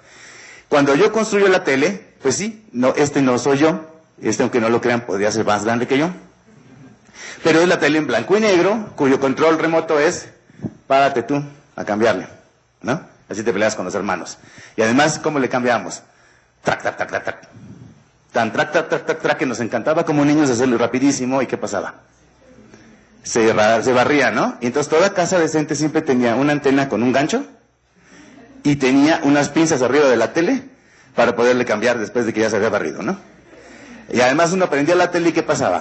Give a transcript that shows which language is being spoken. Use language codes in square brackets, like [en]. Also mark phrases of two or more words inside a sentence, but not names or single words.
[es] Cuando yo construyo la tele, pues sí, no, no soy yo. Aunque no lo crean, podría ser más grande que yo. Pero es la tele en blanco y negro, cuyo control remoto es, párate tú a cambiarle, ¿no? Así te peleas con los hermanos. Y además, ¿cómo le cambiamos? Trac, trac, trac, trac, trac. Tan trac, trac, trac, trac, trac, que nos encantaba como niños hacerlo rapidísimo. ¿Y qué pasaba? Se barría, ¿no? Y entonces toda casa decente siempre tenía una antena con un gancho y tenía unas pinzas arriba de la tele para poderle cambiar después de que ya se había barrido, ¿no? Y además uno prendía la tele y ¿qué pasaba?